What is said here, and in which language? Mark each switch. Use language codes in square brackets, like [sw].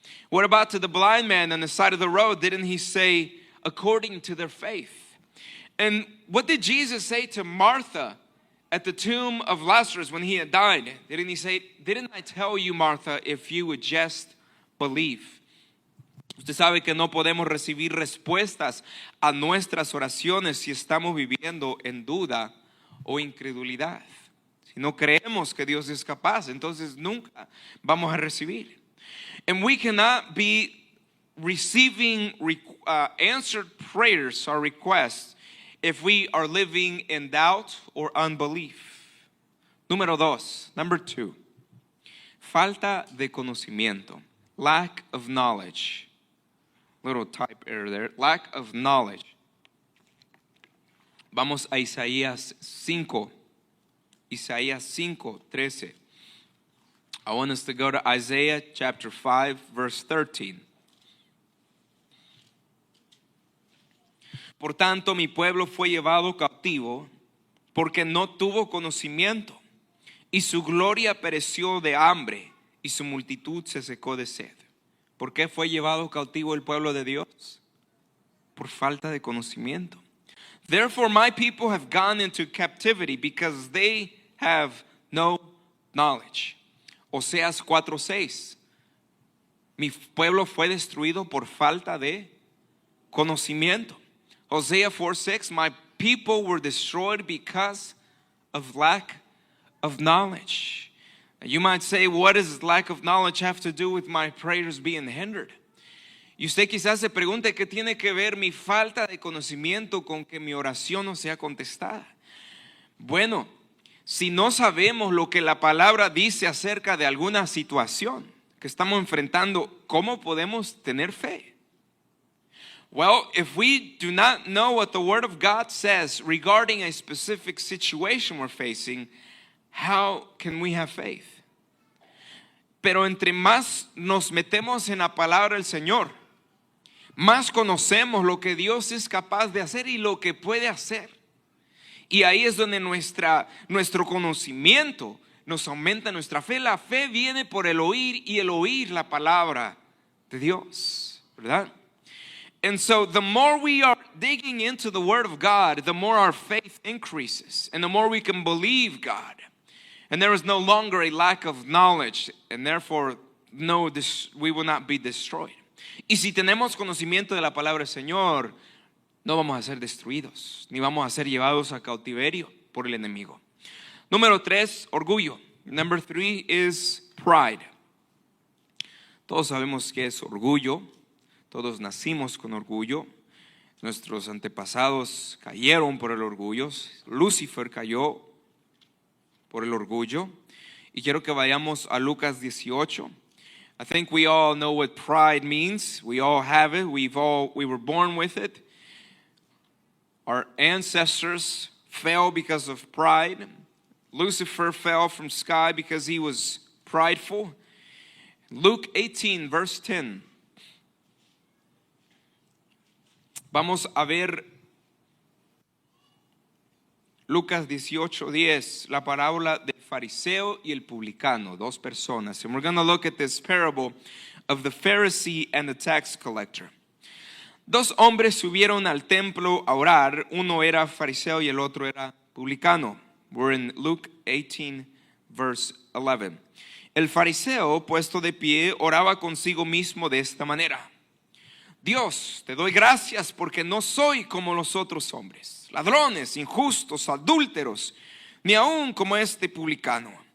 [en] What about to the blind man on the side of the road? Didn't he say, according to their faith? And what did Jesus say to Martha at the tomb of Lazarus when he had died? Didn't he say, didn't I tell you, Martha, if you would just believe? [es] Usted sabe que no podemos recibir respuestas a nuestras oraciones si estamos viviendo en duda o incredulidad. Si no creemos que Dios es capaz, entonces nunca vamos a recibir. [en] And we cannot be receiving answered prayers or requests if we are living in doubt or unbelief. Number 2, [es] falta de conocimiento, [en] lack of knowledge. Little type error there, lack of knowledge. [es] Vamos a Isaías 5:13. [en] I want us to go to Isaiah chapter 5, verse 13. [es] Por tanto, mi pueblo fue llevado cautivo porque no tuvo conocimiento, y su gloria pereció de hambre, y su multitud se secó de sed. ¿Por qué fue llevado cautivo el pueblo de Dios? Por falta de conocimiento. [en] Therefore, my people have gone into captivity because they have no knowledge. [es] Oseas 4:6. Mi pueblo fue destruido por falta de conocimiento. [en] Hosea 4:6. My people were destroyed because of lack of knowledge. You might say, what does lack of knowledge have to do with my prayers being hindered? [es] Y usted quizás se pregunte qué tiene que ver mi falta de conocimiento con que mi oración no sea contestada. Bueno, si no sabemos lo que la palabra dice acerca de alguna situación que estamos enfrentando, ¿cómo podemos tener fe? [en] Well, if we do not know what the Word of God says regarding a specific situation we're facing, how can we have faith? [es] Pero entre más nos metemos en la palabra del Señor, más conocemos lo que Dios es capaz de hacer y lo que puede hacer. Y ahí es donde nuestro conocimiento nos aumenta nuestra fe. La fe viene por el oír y el oír la palabra de Dios, ¿verdad? [en] And so the more we are digging into the Word of God, the more our faith increases and the more we can believe God. And there is no longer a lack of knowledge, and therefore we will not be destroyed. [es] Y si tenemos conocimiento de la palabra del Señor, no vamos a ser destruidos, ni vamos a ser llevados a cautiverio por el enemigo. Número 3, orgullo. [en] Number 3 is pride. [es] Todos sabemos qué es orgullo. Todos nacimos con orgullo. Nuestros antepasados cayeron por el orgullo. Lucifer cayó por el orgullo. Y quiero que vayamos a Lucas 18. [en] I think we all know what pride means. We all have it. We were born with it. Our ancestors fell because of pride. Lucifer fell from sky because he was prideful. Luke 18, verse 10. [es] Vamos a ver Lucas 18:10, la parábola del fariseo y el publicano, dos personas. [en] And we're going to look at this parable of the Pharisee and the tax collector. [es] Dos hombres subieron al templo a orar, uno era fariseo y el otro era publicano. [en] We're in Luke 18, verse 11. [es] El fariseo, puesto de pie, oraba consigo mismo de esta manera: Dios, te doy gracias porque no soy como los otros hombres, ladrones, injustos, adúlteros, ni aun como este publicano.